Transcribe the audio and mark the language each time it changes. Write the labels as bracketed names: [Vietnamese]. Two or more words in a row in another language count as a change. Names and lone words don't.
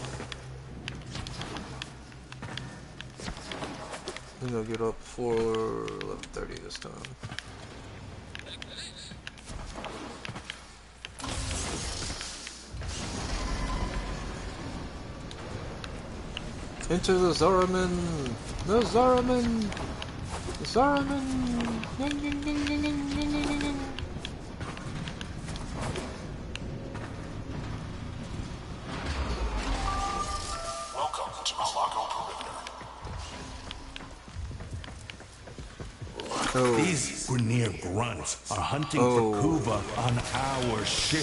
[English] I think I'll get up for 11:30 this time. Enter the Zaraman! The Zaraman! The Zaraman! Ying, ying, ying, ying, ying, ying, ying, ying. Welcome to Malago Perimeter. Oh. These Grenier grunts are hunting for Kuva on our ship.